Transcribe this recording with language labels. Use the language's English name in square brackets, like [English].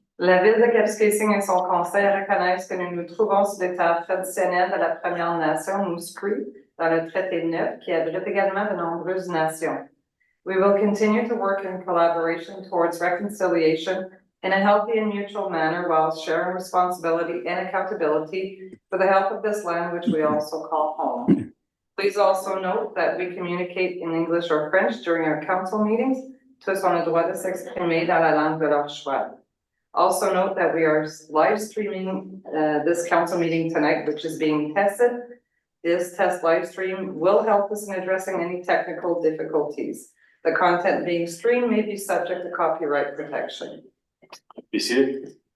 [French] La ville de Kapuskasing et son conseil reconnaissent que nous nous trouvons sur des terres traditionnelles de la Première Nation Moose Cree, dans le traité neuf, qui abrite également de nombreuses nations. [English] We will continue to work in collaboration towards reconciliation in a healthy and mutual manner while sharing responsibility and accountability for the health of this land, which we also call home. Please also note that we communicate in English or French during our council meetings. [French] Tous ont le droit de s'exprimer dans la langue de leur choix. [English] Also note that we are live streaming this council meeting tonight, which is being tested. This test live stream will help us in addressing any technical difficulties. The content being streamed may be subject to copyright protection. Be seated.